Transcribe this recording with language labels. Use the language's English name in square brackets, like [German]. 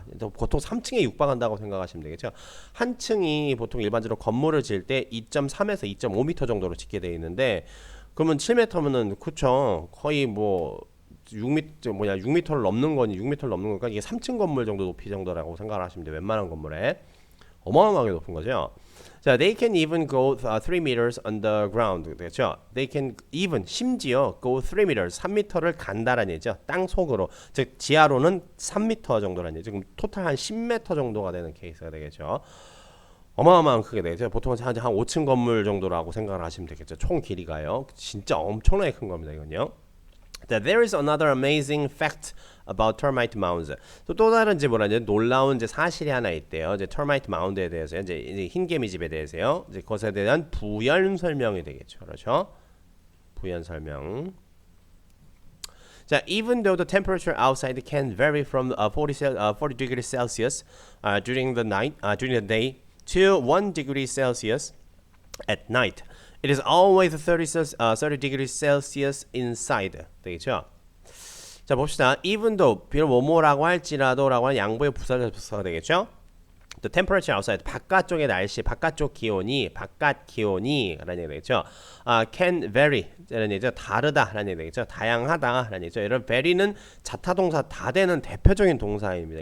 [Korean] 보통 3층에 육박한다고 생각하시면 되겠죠. 한 층이 보통 일반적으로 건물을 지을 때 2.3에서 2.5m 정도로 짓게 되어 있는데 그러면 7m면은 그쵸 거의 뭐 6m를 넘는 거니 6m를 넘는 거니까 이게 3층 건물 정도 높이 정도라고 생각을 하시면 돼요. 웬만한 건물에 어마어마하게 높은 거죠. [English] 자, they can even go 3 meters underground. [Korean] 그렇죠? [English] They can even [Korean] 심지어 [English] go 3 meters [Korean] 3m를 간다라는 얘기죠. 땅 속으로. 즉 지하로는 3m 정도라는 얘기죠. 지금 토탈 한 10m 정도가 되는 케이스가 되겠죠. 어마어마한 크게 되겠죠. 보통 한 5층 건물 정도라고 생각을 하시면 되겠죠. 총 길이가요. 진짜 엄청나게 큰 겁니다, 이건요. [English] There is another amazing fact about termite mounds. [Korean] 또 다른 이제 뭐라 이제 놀라운 이제 사실이 하나 있대요. 이제 termite mound에 대해서 이제 흰개미 집에 대해서요. 이제 그것에 대한 부연 설명이 되겠죠. 그렇죠? 부연 설명. [English] 자, even though the temperature outside can vary from 40 degrees Celsius during the day to 1 degree Celsius at night. It is always 30 degrees Celsius inside. [Korean] 되겠죠? 자, 자 봅시다. even though 비록 뭐뭐라고 할지라도라고 하는 양보의 부사가 되겠죠. [English] The temperature outside [Korean] 바깥쪽의 날씨, 바깥쪽 기온이 라는 얘기 되겠죠. [English] Can vary [Korean] 라는 얘기죠. 다르다라는 얘기 되겠죠. 다양하다라는 얘기죠. 여러분 vary는 자타동사 다 되는 대표적인 동사입니다.